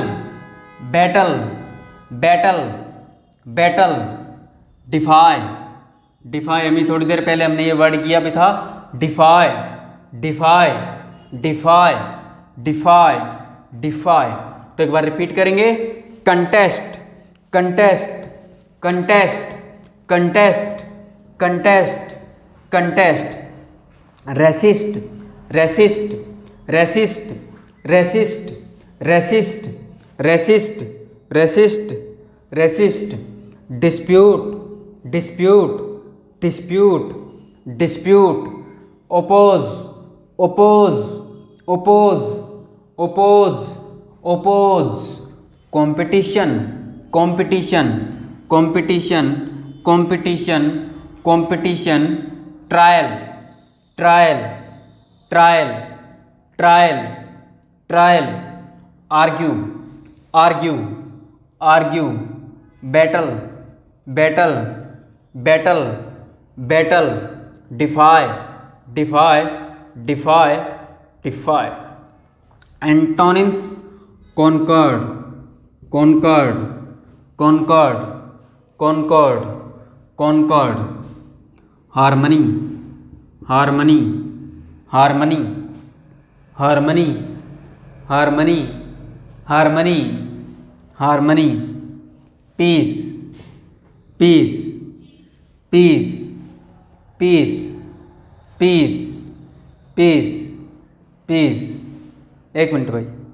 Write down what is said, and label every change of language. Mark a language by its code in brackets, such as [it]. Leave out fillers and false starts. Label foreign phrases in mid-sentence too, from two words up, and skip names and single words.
[en] battle. battle. battle. defy. [hi] डिफाई, अभी थोड़ी देर पहले हमने ये वर्ड किया भी था। [en] defy. defy. defy. defy. defy. [hi] तो एक बार रिपीट करेंगे। [en] contest. contest. contest. contest. contest. contest. resist. resist. resist. resist. resist. resist. resist. resist. dispute. dispute. dispute. dispute. oppose. oppose. oppose. oppose. oppose. competition. competition. competition. competition. competition. trial. trial. trial. trial. trial. argue. argue. argue. battle. battle. battle. battle. defy. defy. defy. defy. antonyms. concord. concord. concord. concord. concord. harmony. harmony. harmony. harmony. harmony. harmony. harmony. peace. peace. peace. peace. peace. peace. [hi] पीस। एक मिनट भाई।